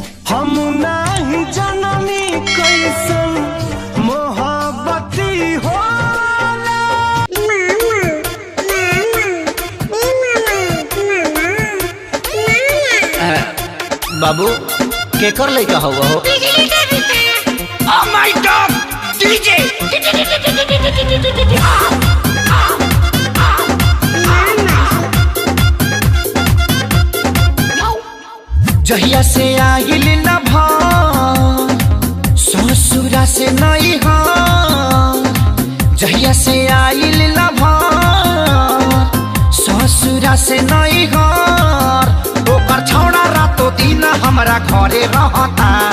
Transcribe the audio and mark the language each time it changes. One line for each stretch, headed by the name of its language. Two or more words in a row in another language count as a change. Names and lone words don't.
Bhojpuri: हम नहीं जननी कैसन मोहब्बती हो। बाबू केकर लइका हुआ हो?
English: Oh my God!
Bhojpuri: DJ! जहिया से आइल न ससुरा से नहीं हो, जहिया से आइल न ससुरा से नहीं हो, ओकर छौड़ा रातों दिन हमरा घरे रहता।